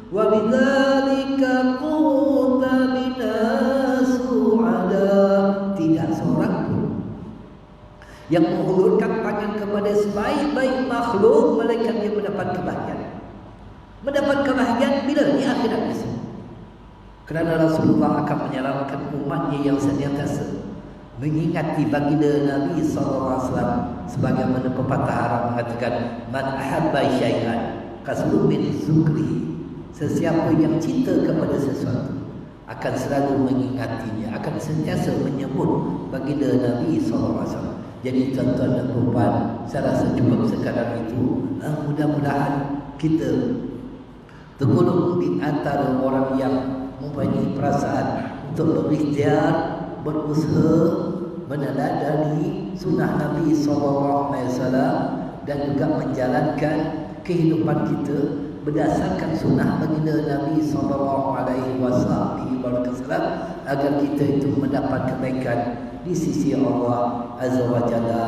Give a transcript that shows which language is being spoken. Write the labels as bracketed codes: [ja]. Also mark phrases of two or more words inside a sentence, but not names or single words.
[ar] bidzalika kunta minas su'ada. [ms] Tidak seorang pun yang menghulurkan tangan kepada sebaik-baik makhluk melainkan dia mendapat kebahagiaan. Mendapat kebahagiaan bila di akhirat besok. Kerana Rasulullah akan menyelamatkan umatnya yang senantiasa mengingati baginda Nabi SAW, sebagaimana pepatah Arab mengatakan, [ar] man ahabba syai'an kasbu min zukri. [ms] Sesiapa yang cinta kepada sesuatu akan selalu mengingatinya, akan sentiasa menyebut baginda Nabi SAW. Jadi tuan-tuan dan puan, saya rasa cukup sekarang itu. Mudah-mudahan kita tergolong di antara orang yang mempunyai perasaan untuk berikhtiar, berusaha meneladani sunnah Nabi SAW dan juga menjalankan kehidupan kita berdasarkan sunnah baginda Nabi SAW agar kita itu mendapat kebaikan di sisi Allah [ar] Azza wa Jalla.